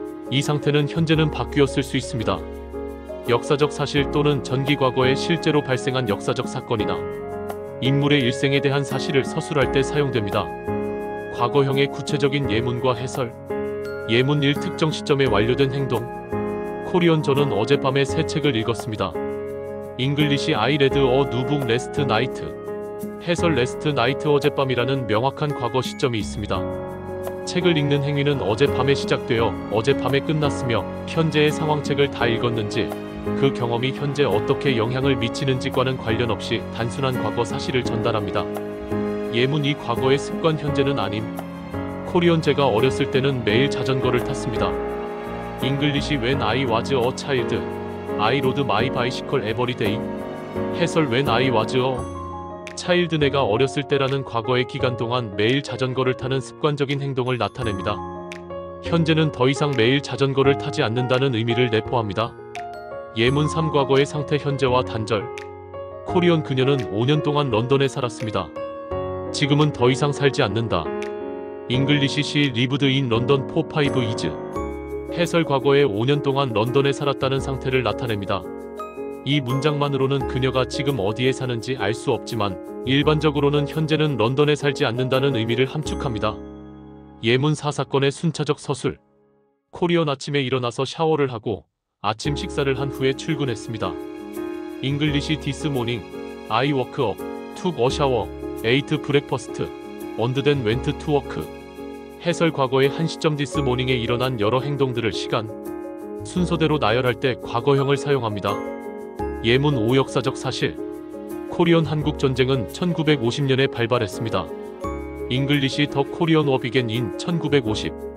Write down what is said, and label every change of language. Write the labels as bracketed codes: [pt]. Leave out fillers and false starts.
[ko] 이 상태는 현재는 바뀌었을 수 있습니다. 역사적 사실 또는 전기 과거에 실제로 발생한 역사적 사건이나 인물의 일생에 대한 사실을 서술할 때 사용됩니다. 과거형의 구체적인 예문과 해설. 예문 1. 특정 시점에 완료된 행동. 코리언 저는 어젯밤에 새 책을 읽었습니다. [en] 잉글리시 I read a new book last night. [ko] 해설 [en] last night [ko] 어젯밤이라는 명확한 과거 시점이 있습니다. 책을 읽는 행위는 어젯밤에 시작되어 어젯밤에 끝났으며 현재의 상황책을 다 읽었는지 그 경험이 현재 어떻게 영향을 미치는지과는 관련 없이 단순한 과거 사실을 전달합니다. 예문 2. 과거의 습관. 현재는 아님. 코리언 제가 어렸을 때는 매일 자전거를 탔습니다. [en] 잉글리시 when I was a child, I rode my bicycle every day. [ko] 해설 [en] when I was a child [ko] 내가 어렸을 때라는 과거의 기간 동안 매일 자전거를 타는 습관적인 행동을 나타냅니다. 현재는 더 이상 매일 자전거를 타지 않는다는 의미를 내포합니다. 예문 3. 과거의 상태. 현재와 단절. 코리언 그녀는 5년 동안 런던에 살았습니다. 지금은 더 이상 살지 않는다. [en] 잉글리시 she lived in London for 5 years. [ko] 해설 과거에 5년 동안 런던에 살았다는 상태를 나타냅니다. 이 문장만으로는 그녀가 지금 어디에 사는지 알 수 없지만 일반적으로는 현재는 런던에 살지 않는다는 의미를 함축합니다. 예문 4. 사건의 순차적 서술. 코리언 아침에 일어나서 샤워를 하고 아침 식사를 한 후에 출근했습니다. [en] 잉글리시 this morning, I woke up, took a shower, ate breakfast, and then went to work. [ko] 해설 과거의 한 시점 [en] this morning [ko] 에 일어난 여러 행동들을 시간, 순서대로 나열할 때 과거형을 사용합니다. 예문 5. 역사적 사실. 코리언 한국 전쟁은 1950년에 발발했습니다. 잉글리시 [en] 더 코리언 워 비겐 인 1950.